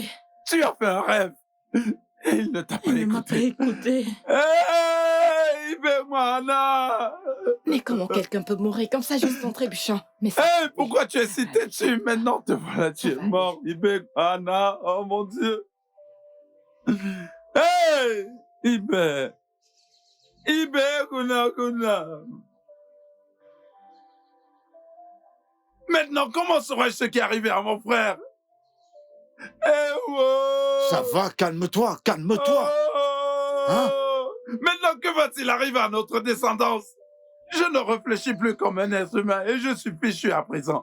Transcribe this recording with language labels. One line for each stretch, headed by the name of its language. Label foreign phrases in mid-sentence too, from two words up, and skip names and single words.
French: Tu as fait un rêve. Et il ne t'a pas Il ne m'a pas écouté. écouté. Hey, Ibemwana! Mais comment quelqu'un peut mourir comme ça juste en trébuchant? Mais ça... Hey, pourquoi tu es si têtu? Maintenant, te voilà, tu es mort, Ibemwana. Oh mon Dieu. Hey, Ibe. Ibe, Kuna. Maintenant, comment saurais-je ce qui est arrivé à mon frère? Eh, wow. Ça va, calme-toi, calme-toi. Oh. Hein? Maintenant, que va-t-il arriver à notre descendance? Je ne réfléchis plus comme un être humain et je suis fichu à présent.